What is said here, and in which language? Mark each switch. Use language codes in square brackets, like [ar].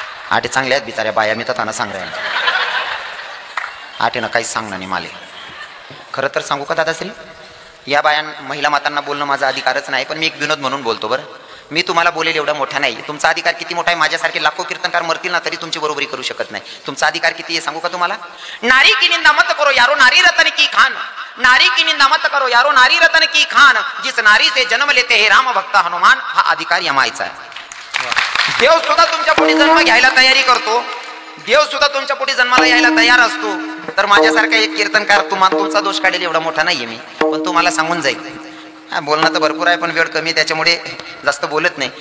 [mr] आटे चांगल्या आहेत बिचाऱ्या बाया मी तर सांग राहिला. आटेनं काहीच सांगणार नाही माले. खरं तर सांगू का दादाश्री या बायां महिला मातांना बोलणं माझा अधिकारच नाही. पण मी एक विनोद म्हणून बोलतो बरं. मी तुम्हाला बोलेल एवढा मोठा नाही. तुमचा अधिकार किती मोठा आहे माझ्यासारखे लाखो कीर्तनकार मरतील ना तरी तुमची बरोबरी करू शकत नाही. तुमचा अधिकार किती आहे सांगू का तुम्हाला. [hi] नारी की निंदा मत करो यारो नारी रतन की खान. नारी की निंदा मत करो यारो नारी रतन की खान. जिस नारी से जन्म लेते हे राम भक्त हनुमान [mr] हा अधिकार यमायचा आहे. देव सुद्धा तुमच्या पुढे जन्म घ्यायला तयारी करतो. देव सुद्धा तुमच्या पुढे जन्माला यायला तयार असतो. तर माझ्यासारखा एक कीर्तनकार तुमचा दोष काढेल एवढा मोठा नाहीये मी. पण तुम्हाला सांगून जाईल. बोलणं तर भरपूर आहे पण वेळ कमी त्याच्यामुळे जास्त बोलत नाही.